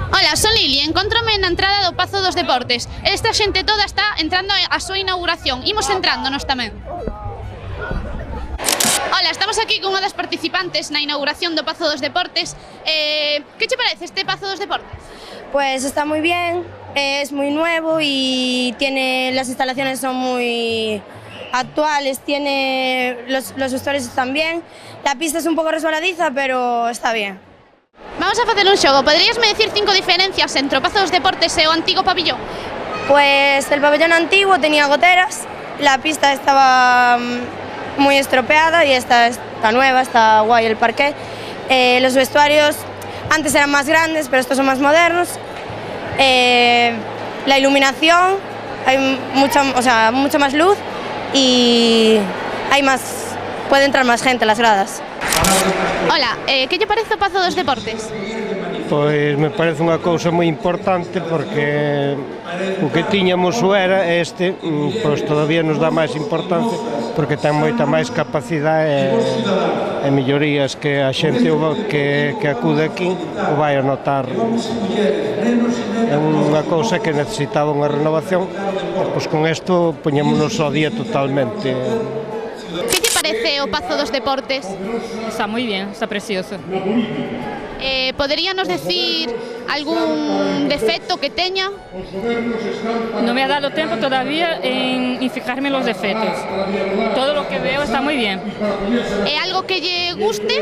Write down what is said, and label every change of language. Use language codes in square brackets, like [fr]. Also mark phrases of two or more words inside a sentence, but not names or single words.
[gl] Ola, son Lili, encontrome na entrada do Pazo dos Deportes. Esta xente toda está entrando á súa inauguración. Imos entrándonos tamén. Ola, estamos aquí con unha das participantes na inauguración do Pazo dos Deportes. Que che parece este Pazo dos Deportes? [es] Pues está muy bien, es muy nuevo y las instalaciones son muy actuales, los vestuarios están bien, la pista es un poco resbaladiza, pero está bien. [gl] Vamos a facer un xogo. Poderíasme decir 5 diferencias entre o Pazo dos Deportes e o antigo pabillón? [es] Pues el pabellón antiguo tenía goteras, la pista estaba muy estropeada y esta está nueva, está guay el parqué. Los vestuarios antes eran más grandes, pero estos son más modernos. La iluminación, hay mucha más luz y puede entrar más gente a las gradas. [gl] Ola, que lle parece o Pazo dos Deportes? Pois me parece unha cousa moi importante porque o que tiñamos o era este, pois todavía nos dá máis importancia porque ten moita máis capacidade e mellorías que a xente que acude aquí o vai a notar. É unha cousa que necesitaba unha renovación e pois con isto poñémonos ao día totalmente. Que lle parece o Pazo dos Deportes? [es] Está muy bien, está precioso. [gl] Poderíanos decir algún defecto que teña? [es] No me ha dado tiempo todavía en fijarme en los defectos. Todo lo que veo está muy bien. [gl] Algo que lle guste?